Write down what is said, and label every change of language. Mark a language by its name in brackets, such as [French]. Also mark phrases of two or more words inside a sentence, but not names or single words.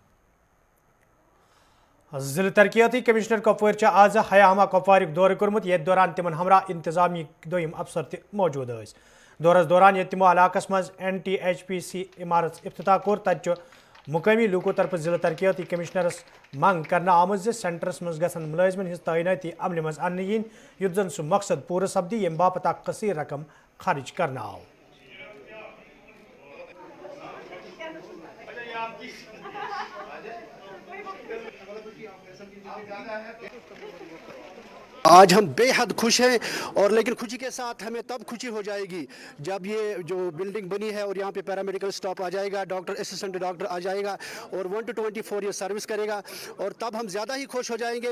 [Kashmiri] ضلع ترقیاتی کمشنر کپوور آز حیامہ کپوارک دورہ کورمت یتھ دوران تمن ہمراہ انتظامی دویم افسر تہ موجود ٲسۍ. دورس دوران ییٚتہِ تمو علاقس مز NTHPC عمارت افتتاح کور تتہ مقامی لوکو طرف ضلع ترقیاتی کمشنرس منگ کرنا آمت سینٹرس مز گژھن ملازمن ہز تعیناتی عملہ مز انہ ین یُتھ زن سہ مقصد پورٕ سپدی یم باپت اکھ کثیر رقم خرچ کرنا آو. [Urdu] آج ہم بے حد خوش ہیں اور لیکن خوشی کے ساتھ ہمیں تب خوشی ہو جائے گی جب یہ جو بلڈنگ بنی ہے اور یہاں پہ پیرامیڈیکل سٹاف آ جائے گا, ڈاکٹر اسسٹنٹ ڈاکٹر آ جائے گا اور 1 to 24 یہ سروس کرے گا اور تب ہم زیادہ ہی خوش ہو جائیں گے.